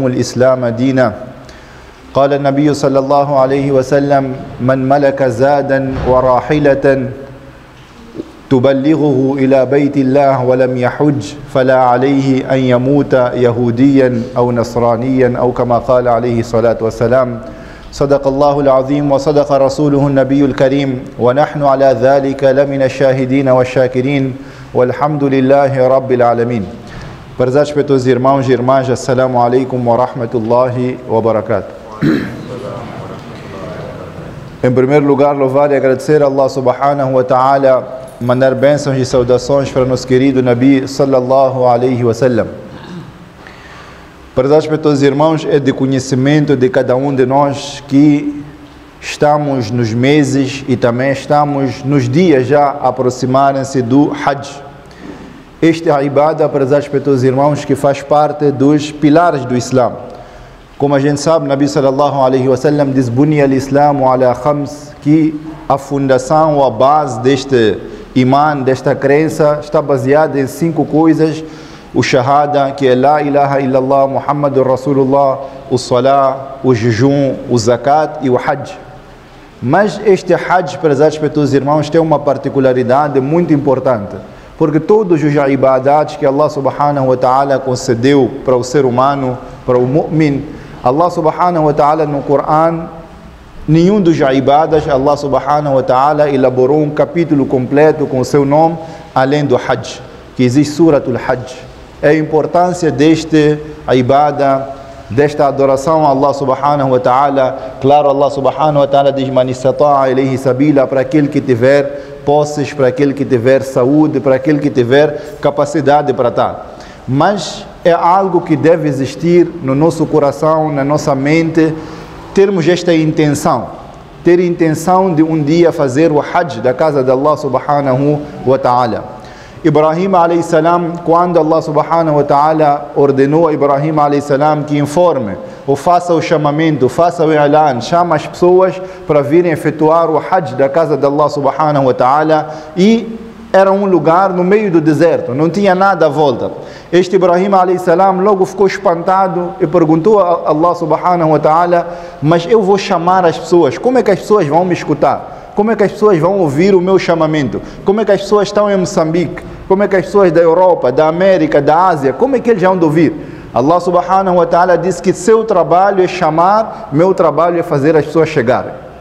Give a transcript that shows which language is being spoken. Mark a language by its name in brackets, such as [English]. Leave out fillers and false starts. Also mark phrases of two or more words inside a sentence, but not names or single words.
[Arabic] الإسلام دينا قال النبي صلى الله عليه وسلم من ملك زادا وراحلة تبلغه إلى بيت الله ولم يحج فلا عليه أن يموت يهوديا أو نصرانيا أو كما قال عليه الصلاة والسلام صدق الله العظيم وصدق رسوله النبي الكريم ونحن على ذلك لمن الشاهدين والشاكرين والحمد لله رب العالمين. [Portuguese] Prezados para todos os irmãos e irmãs, [Arabic] السلام عليكم ورحمة الله وبركاته. [Portuguese] Em primeiro lugar, louvar e agradecer a [Arabic] الله سبحانه وتعالى, [Portuguese] mandar bênçãos e saudações para nosso querido [Arabic] نبي صلى الله عليه وسلم. [Portuguese] Prezados para todos os irmãos, é de conhecimento de cada um de nós que estamos nos meses e também estamos nos dias já aproximarem-se do Hajj. Este é a ibada, prezados para todos os irmãos, que faz parte dos pilares do Islã. Como a gente sabe, [Arabic] نبي صلى الله عليه وسلم diz بني الإسلام على خمس, [Portuguese] que a fundação ou a base deste imã, desta crença, está baseada em 5 coisas: o shahada, que é [Arabic] لا إله إلا الله محمد رسول الله, [Portuguese] o salah, o jejum, o zakat e o hajj. Mas este hajj, prezados para todos os irmãos, tem uma particularidade muito importante, porque todos os ibadat que [Arabic] الله سبحانه وتعالى [Portuguese] concedeu para o ser humano, para o mu'min, [Arabic] الله سبحانه وتعالى [Portuguese] no Corão, nenhum dos ibadas, [Arabic] الله سبحانه وتعالى [Portuguese] elaborou um capítulo completo com o seu nome, além do hajj, que existe [Arabic] سورة الحج. [Portuguese] É a importância deste ibada, desta adoração a [Arabic] الله سبحانه وتعالى. Claro, الله سبحانه وتعالى diz من استطاع إليه سبيلا, [Portuguese] para aquele que tiver posses, para aquele que tiver saúde, para aquele que tiver capacidade para tal. Mas é algo que deve existir no nosso coração, na nossa mente, termos esta intenção, ter intenção de um dia fazer o hajj da casa de [Arabic] الله سبحانه وتعالى. إبراهيم عليه السلام, [Portuguese] quando [Arabic] الله سبحانه وتعالى [Portuguese] ordenou a [Arabic] إبراهيم عليه السلام [Portuguese] que informe ou faça o chamamento, faça o i'lan, chama as pessoas para virem efetuar o hajj da casa de [Arabic] الله سبحانه وتعالى, [Portuguese] e era um lugar no meio do deserto, não tinha nada à volta. Este [Arabic] إبراهيم عليه السلام [Portuguese] logo ficou espantado e perguntou a [Arabic] الله سبحانه وتعالى: [Portuguese] mas eu vou chamar as pessoas, como é que as pessoas vão me escutar? Como é que as pessoas vão ouvir o meu chamamento? Como é que as pessoas estão em Moçambique? Como é que as pessoas da Europa, da América, da Ásia, como é que eles vão ouvir? [Arabic] الله سبحانه وتعالى [Portuguese] disse que seu trabalho é chamar, meu trabalho é fazer as pessoas chegarem.